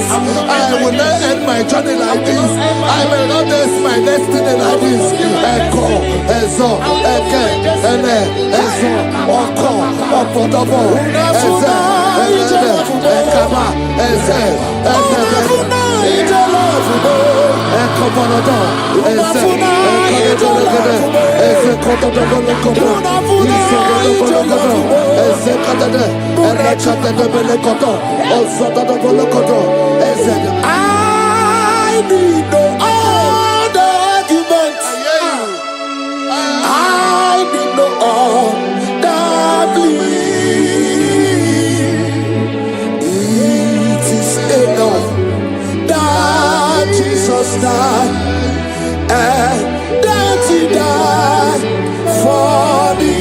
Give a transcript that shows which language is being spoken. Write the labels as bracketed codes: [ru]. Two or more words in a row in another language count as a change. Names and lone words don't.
[en] I will not end my journey like this. I will not end my destiny like this. Echo, Ezo, Eke, Ene, Ezo, Oko, Opotopo, Eze, Eze, Ekama, Eze, Eze, Ekobonodo, Eze, Ekobonodo, Eze, Kotodobonokobo, Isobonobonokodo, Eze, Kadade, Elekadadebelekodo, Ozododobolokodo, Eze. I need no other argument. I need no other plea. It is enough that Jesus died and that He died for me.